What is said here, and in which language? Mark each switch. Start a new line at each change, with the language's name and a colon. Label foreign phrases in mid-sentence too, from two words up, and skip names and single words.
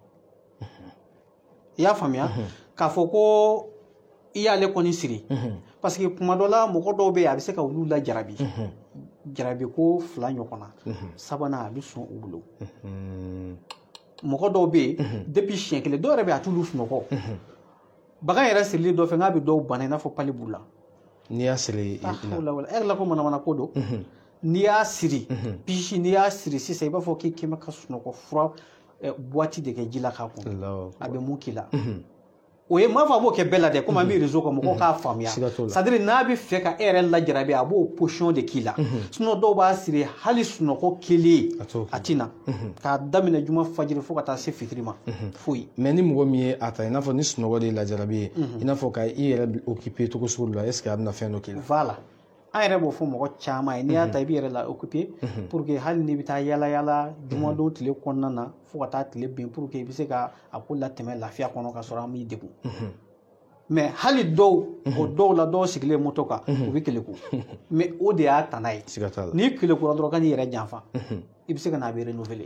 Bambara: i y'a faamuya k'a fɔ ko i y'ale kɔni siri
French: parce que
Bambara: kuma dɔ la mɔgɔ dɔw bɛ yen a bɛ se ka olu lajarabi jarabi ko 2 ɲɔgɔnna sabanan a bɛ sɔn u bolo mɔgɔ dɔw bɛ yen depuis siɲɛ 1 dɔw yɛrɛ bɛ yen a t'olu sunɔgɔ bagan yɛrɛ sirili dɔ fɛ n'a bɛ dɔw bana i n'a fɔ pali b'u la n'i y'a siri e la ko manamana ko don n'i y'a siri pisi n'i y'a siri sisan i b'a fɔ k'i kɛmɛ ka sunɔgɔ fura boîte de kɛ ji la k'a kɔnɔ a bɛ mun k'i la o ye m'a fɔ a b'o kɛ bɛɛ la dɛ komi an bɛ réseau kan mɔgɔw k'a faamuya
French: c'est à dire
Bambara: n'a bɛ fɛ ka e yɛrɛ lajarabi a b'o position de k'i la sinon dɔw b'a siri hali sunɔgɔ kelen a tɛna k'a daminɛ juma fajiri fo ka taa se fitiri ma foyi mais ni mɔgɔ min ye a ta i n'a fɔ ni sunɔgɔ de ye lajarabi ye i n'a fɔ ka i yɛrɛ occuper cogo sugu la
French: est ce que
Bambara: a bɛna fɛn dɔ k'i la voilà an yɛrɛ b'o fɔ mɔgɔ caman ye n'i y'a ta i b'i yɛrɛ la
French: occuper pour que
Bambara: hali n'i bɛ taa yala yala jumadon tile kɔnɔna na fo ka taa tile bin
French: pour que
Bambara: i bɛ se ka a ko latɛmɛ lafiya kɔnɔ ka sɔrɔ an m'i degun mais hali dɔw o dɔw la dɔw sigilen moto kan u bɛ keleku mais o de y'a tana ye n'i kelekura dɔrɔn ka n'i yɛrɛ janfa i bɛ se ka n'a bɛ renouveler